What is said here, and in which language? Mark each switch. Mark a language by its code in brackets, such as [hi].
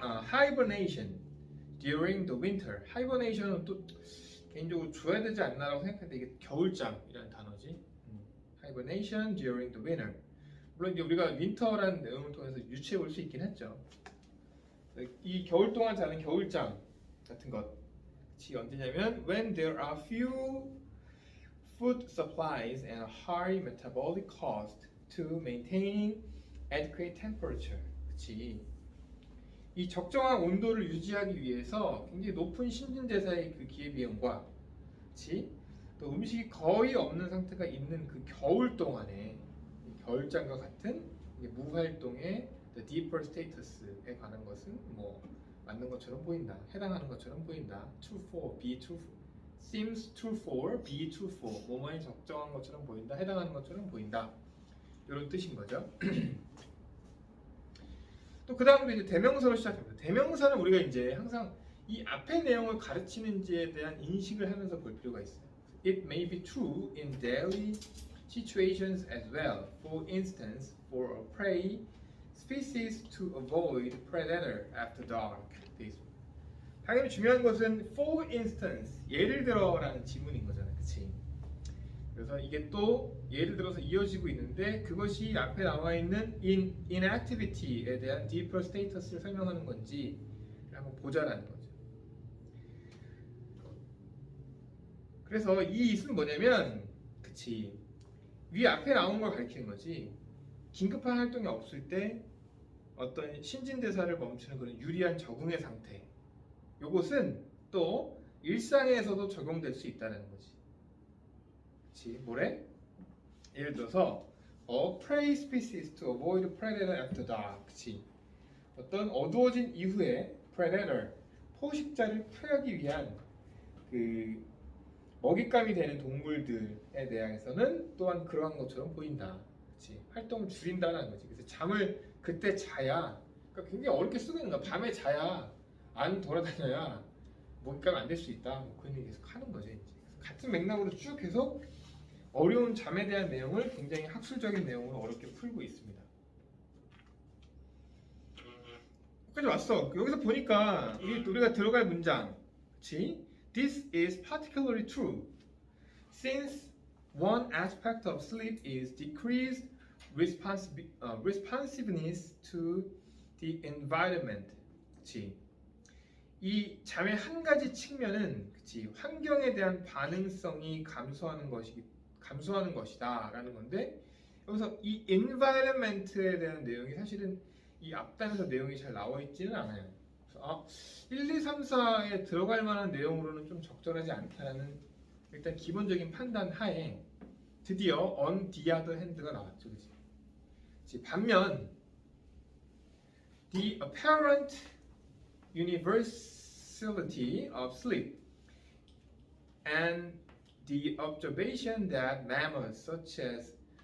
[en] Hibernation during the winter. [ko] Hibernation은 또 개인적으로 줘야 되지 않나라고 생각했는데 이게 겨울잠이라는 단어지. [en] Hibernation during the winter. [ko] 물론 이제 우리가 윈터라는 내용을 통해서 유추해 볼 수 있긴 했죠. 이 겨울 동안 자는 겨울잠 같은 것. 이 언제냐면 [en] when there are few food supplies and a high metabolic cost to maintaining adequate temperature. [ko] 그치? 이 적정한 온도를 유지하기 위해서 굉장히 높은 신진대사의 그 기회비용과, 그치? 또 음식이 거의 없는 상태가 있는 그 겨울 동안에 겨울잠과 같은 무활동의 the deeper status에 관한 것은 뭐 맞는 것처럼 보인다, 해당하는 것처럼 보인다. [en] True for, be true for, seems true for, be true for. [ko] 뭐뭐에 적정한 것처럼 보인다, 해당하는 것처럼 보인다. 이런 뜻인 거죠. 또 그 다음으로 이제 대명사로 시작합니다. 대명사는 우리가 이제 항상 이 앞의 내용을 가르치는지에 대한 인식을 하면서 볼 필요가 있어요. [en] It may be true in daily situations as well. For instance, for a prey species to avoid predator after dark. [ko] 당연히 중요한 것은 [en] for instance, [ko] 예를 들어라는 지문인 거잖아요. 그치? 그래서 이게 또 예를 들어서 이어지고 있는데 그것이 앞에 나와 있는 inactivity에 대한 deeper status를 설명하는 건지 한번 보자라는 거죠. 그래서 이 it은 뭐냐면, 그치? 위 앞에 나온 걸 가리키는 거지. 긴급한 활동이 없을 때 어떤 신진대사를 멈추는 그런 유리한 적응의 상태. 요것은 또 일상에서도 적용될 수 있다는 거지. 그치? 뭐래? 예를 들어서 [en] a prey species to avoid predator after dark. [ko] 그치? 어떤 어두워진 이후에 predator, 포식자를 피하기 위한 그 먹잇감이 되는 동물들에 대해서는 또한 그러한 것처럼 보인다. 그치? 활동을 줄인다는 거지. 그래서 잠을 그때 자야, 그러니까 굉장히 어렵게 쓰고 있는 거야. 밤에 자야, 안 돌아다녀야 먹잇감이 안 될 수 있다. 뭐 그런 얘기 계속 하는 거지. 이제. 같은 맥락으로 쭉 계속 어려운 잠에 대한 내용을 굉장히 학술적인 내용으로 어렵게 풀고 있습니다. 여기까지 왔어. 여기서 보니까 우리가 들어갈 문장, 그치? [en] This is particularly true since one aspect of sleep is decreased responsiveness to the environment. [ko] 그치? 이 잠의 한 가지 측면은, 그치? 환경에 대한 반응성이 감소하는 것이다라는 건데, 여기서 이 environment에 대한 내용이 사실은 이 앞단에서 내용이 잘 나와 있지는 않아요. 그래서 1, 2, 3, 4에 들어갈 만한 내용으로는 좀 적절하지 않다는 일단 기본적인 판단 하에 드디어 [en] on the other hand [ko] 가 나왔죠. 그치? 반면 [en] the apparent universality of sleep and the observation that mammals such as